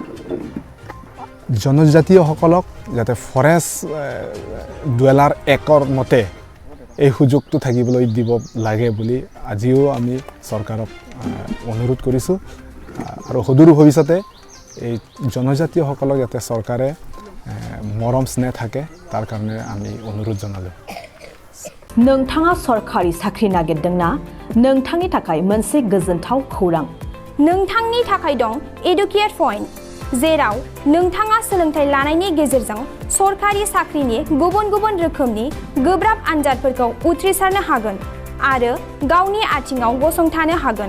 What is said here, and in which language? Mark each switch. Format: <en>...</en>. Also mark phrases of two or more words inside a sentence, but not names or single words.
<as>জনজাতীয়সকলক যাতে ফৰেষ্ট ডুৱেলাৰ একৰ মতে এই সুযোগটো থাকিবলৈ দিব লাগে বুলি আজিও আমি চৰকাৰক অনুৰোধ কৰিছোঁ আৰু সদূৰ ভৱিষ্যতে এই জনজাতীয়সকলক যাতে চৰকাৰে মৰম স্নেহ থাকে তাৰ কাৰণে আমি অনুৰোধ জনালোঁ</as> <brx>नोंथाङा सरकारि साख्रि नागिरदोंना नोंथांनि थाखाय मोनसे गोजोनथाव खौरां नोंथांनि थाखाय दं एडुकेट पॉइंट जेराव नोंथाङा सोलोंथाइ लानायनि गेजेरजों सरकारि साख्रिनि गुबुन गुबुन रोखोमनि गोब्राब आनजादफोरखौ उथ्रिसारनो हागोन आरो गावनि आथिङाव गसंथानो हागोन</brx>